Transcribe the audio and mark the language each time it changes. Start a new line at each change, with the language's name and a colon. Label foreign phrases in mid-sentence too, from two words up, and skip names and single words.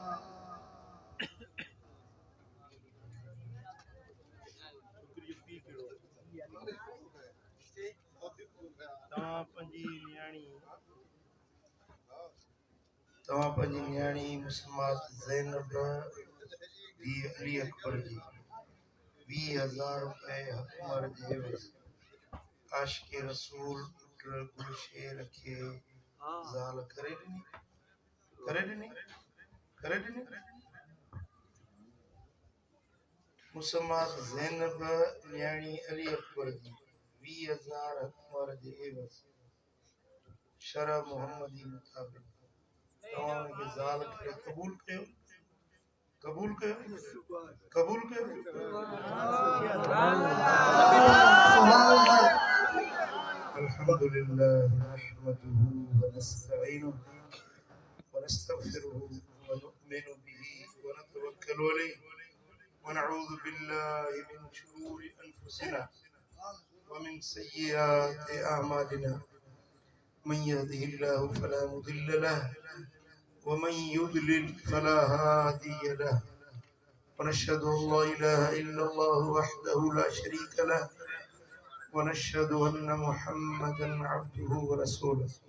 Sindhi: तव्हां पंहिंजी न्याणी मुसम्मात ज़ैनब दी अली अकबर जी 20,000 रुपए हकमर जे आशिक़ रसूल गुलशेर खे ज़ाल करे ॾिनी। मुसम्मात ज़ैनब न्याणी अली अकबर जी 20,000 हकमर जे शरह मुहम्मदी मुताबिक तव्हांखे ज़ाल खे क़बूल कयो क़बूल कयो क़बूल कयो
Arabic: الحمد لله نحمده ونستعينه ونستغفره ونؤمن به ونتوكل عليه ونعوذ بالله من شرور أنفسنا ومن سيئات أعمالنا من يهده الله فلا مضل له ومن يضلل فلا هادي له ونشهد أن لا إله إلا الله وحده لا شريك له ونشهد أن محمدا عبده ورسوله